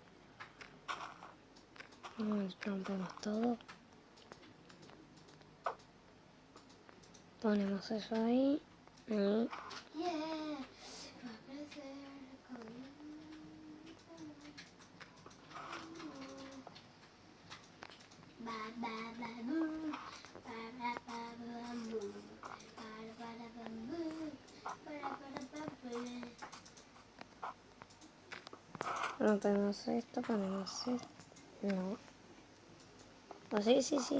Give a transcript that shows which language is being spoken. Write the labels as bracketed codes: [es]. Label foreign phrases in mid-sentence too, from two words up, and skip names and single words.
[es] Rompemos todo. Ponemos eso ahí. Ahí. Yeah. Va a crecer con... Ba, ba, ba, boo. Para, ba, ba, boo. Para, ba, boo. Para, ba, boo. Rompemos esto, ponemos esto. No. Oh, sí, sí, sí.